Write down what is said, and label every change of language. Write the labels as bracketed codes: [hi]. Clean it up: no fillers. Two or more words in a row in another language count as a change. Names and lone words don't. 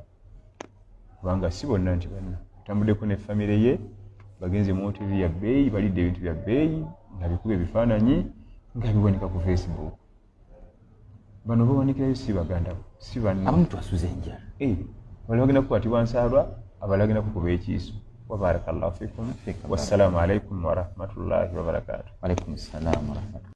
[lg] Kubanga si bonna nti banna. Tambuddeko ne famire ye bagenze mu hoteri ya bbeeyi balidde ebintu bya bbeeyi nga bikuba ebifaananyi nga biwanika ku Facebook. Bano bawanikirayo si baganda bo si banna. Abamu twasuze enjala. Bali bagenda kukwatibwa nsaalwa abalala bagenda kukuba ekiiso. [ar] وبارك الله فيكم. والسلام عليكم ورحمة الله وبركاته. وعليكم السلام ورحمة الله.